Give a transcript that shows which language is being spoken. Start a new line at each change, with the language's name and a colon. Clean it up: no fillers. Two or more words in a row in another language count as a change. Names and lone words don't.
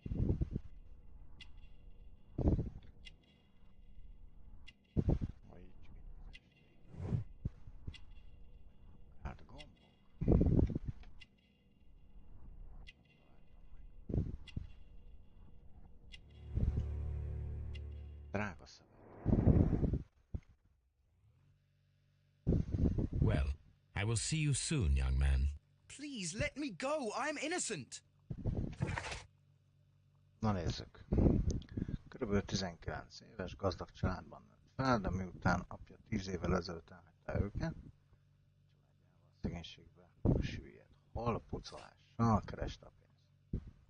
Hungarian: Hát gombok. Drága szöveg.
English: Well, I will see you soon, young man. Please, let me go. I'm innocent.
Hungarian: Na nézzük. Körülbelül 19 éves gazdag családban nőtt fel, de miután apja 10 évvel ezelőtt elhagyta őket, családjával szegénységbe süllyedt. Hol pucolással kereste a pénzt.